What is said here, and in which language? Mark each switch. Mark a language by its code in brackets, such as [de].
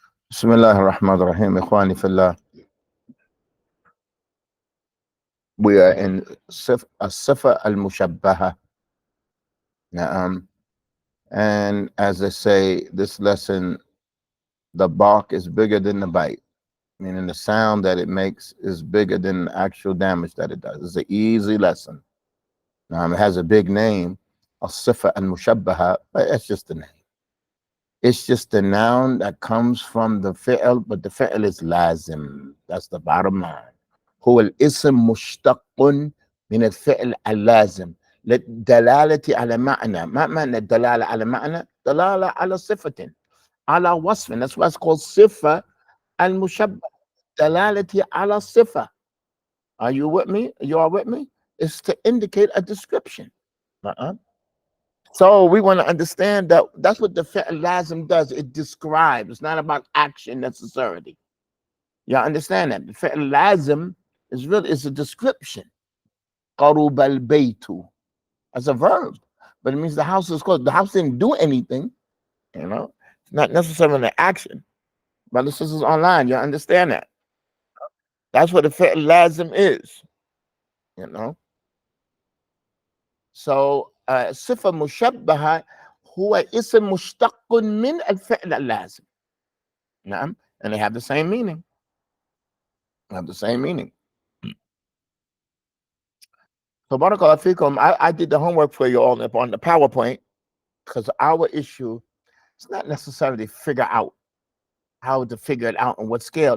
[ar] بسم الله الرحمن الرحيم إخواني في الله. [en] We are in الصفة المشبهة. And as they say, this lesson, the bark is bigger than the bite, meaning the sound that it makes is bigger than the actual damage that it does. It's an easy lesson. It has a big name, الصفة المشبهة, but it's just the name. It's just the noun that comes from the fi'l, but the fi'l is lazim. That's the bottom line. [ar] هو الاسم مشتق من الفعل اللازم للدلالة على معنى. ما معنى الدلالة على معنى؟ دلالة على صفة، على وصف. [en] That's why it's called صفة المشبهة. [ar] دلالة على صفة. [en] Are you with me? You are with me? It's to indicate a description. So we want to understand that that's what the fi'l lazim does. It describes. It's not about action necessarily. Y'all understand that? The fi'l lazim is really, it's a description. [ar] قَرُبَ الْبَيْتُ. [en] That's a verb, but it means the house is closed. The house didn't do anything, you know. It's not necessarily an action. Brothers and sisters online, you understand that? That's what the fi'l lazim is, you know. [ar] So صفة مشبهة هو اسم مشتق من الفعل اللازم. نعم. [en] And they have the same meaning. Have the same meaning. So barakallahu fikum, I did the homework for you all on the PowerPoint, because our issue is not necessarily figure out how to figure it out on what scale.